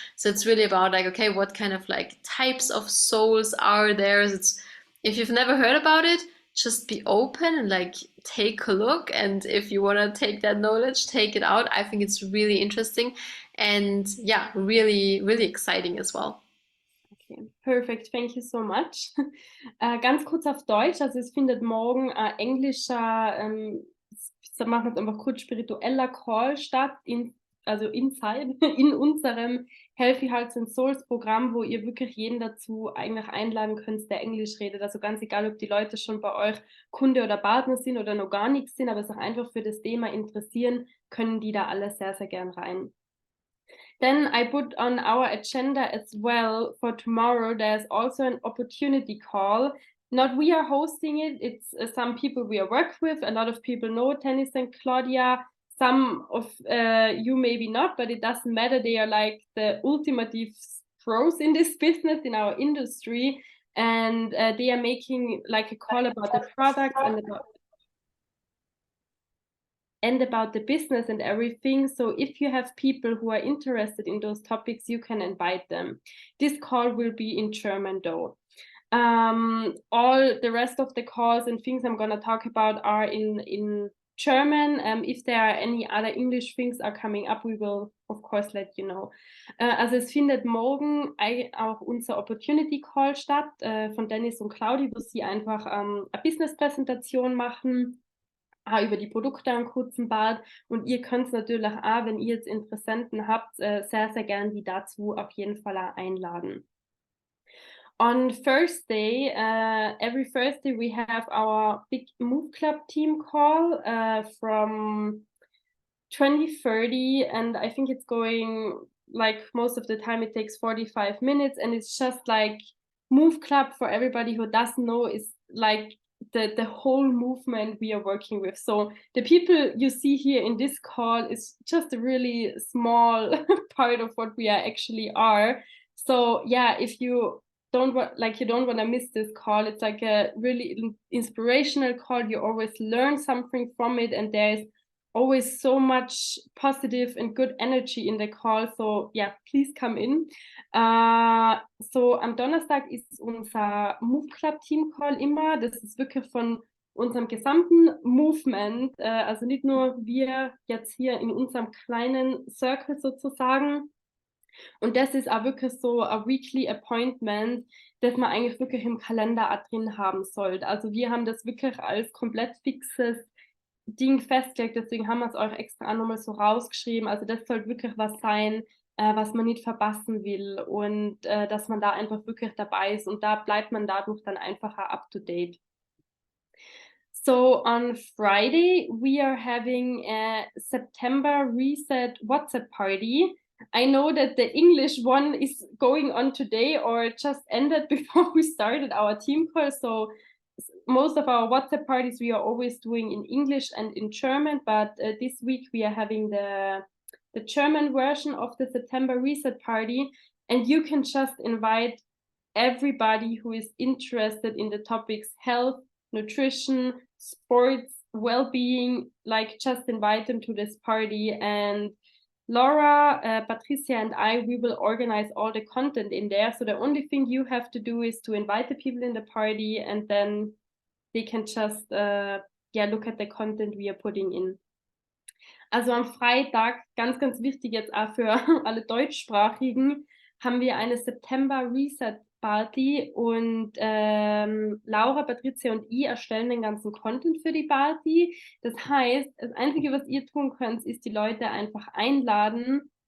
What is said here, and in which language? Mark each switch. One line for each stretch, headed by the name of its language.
English: So it's really about like, okay, what kind of like types of souls are there? It's, if you've never heard about it, just be open and like take a look. And if you want to take that knowledge, take it out. I think it's really interesting and yeah, really, really exciting as well. Okay, perfect. Thank you so much.
German: Ganz kurz auf Deutsch. Also es findet morgen englischer, machen wir jetzt einfach kurz, spiritueller Call statt, also inside, in unserem Healthy Hearts and Souls Programm, wo ihr wirklich jeden dazu eigentlich einladen könnt, der Englisch redet. Also ganz egal, ob die Leute schon bei euch Kunde oder Partner sind oder noch gar nichts sind, aber sich einfach für das Thema interessieren, können die da alle sehr, sehr gern rein.
English: Then I put on our agenda as well for tomorrow, there's also an opportunity call. Not we are hosting it, it's some people we are work with. A lot of people know Tennis and Claudia. Some of you maybe not, but it doesn't matter. They are like the ultimate pros in this business, in our industry. And they are making like a call about the product and about the business and everything. So if you have people who are interested in those topics, you can invite them. This call will be in German though. All the rest of the calls and things I'm going to talk about are in German. If there are any other English things are coming up, we will of course let you know.
German: Also es findet morgen auch unser Opportunity Call statt von Dennis und Claudi, wo sie einfach eine Business-Präsentation machen, über die Produkte einen kurzen Part, und ihr könnt natürlich auch, wenn ihr jetzt Interessenten habt, sehr, sehr gern die dazu auf jeden Fall auch einladen.
English: On Thursday, every Thursday we have our big Move Club team call from 20:30, and I think it's going like most of the time it takes 45 minutes, and it's just like Move Club, for everybody who doesn't know, is like the whole movement we are working with. So the people you see here in this call is just a really small part of what we are actually are. So yeah, if you don't want to miss this call, it's like a really inspirational call. You always learn something from it, and there's always so much positive and good energy in the call. So yeah, please come in.
German: So am Donnerstag ist unser Move Club Team Call immer. Das ist wirklich von unserem gesamten Movement, also nicht nur wir jetzt hier in unserem kleinen Circle sozusagen. Und das ist auch wirklich so ein Weekly Appointment, das man eigentlich wirklich im Kalender auch drin haben sollte. Also wir haben das wirklich als komplett fixes Ding festgelegt, deswegen haben wir es euch extra auch nochmal so rausgeschrieben. Also das sollte wirklich was sein, was man nicht verpassen will, und dass man da einfach wirklich dabei ist, und da bleibt man dadurch dann einfacher up to date.
English: So on Friday, we are having a September Reset WhatsApp party. I know that the English one is going on today or just ended before we started our team call. So most of our WhatsApp parties we are always doing in English and in German, but this week we are having the German version of the September Reset party, and you can just invite everybody who is interested in the topics health, nutrition, sports, well-being, like just invite them to this party. And Laura, Patricia, and I, we will organize all the content in there. So the only thing you have to do is to invite the people in the party, and then they can just look at the content we are putting in.
German: Also am Freitag, ganz, ganz wichtig jetzt auch für alle Deutschsprachigen, haben wir eine September Reset Party, und Laura, Patricia und ich erstellen den ganzen Content für die Party. Das heißt, das Einzige, was ihr tun könnt, ist die Leute einfach einladen.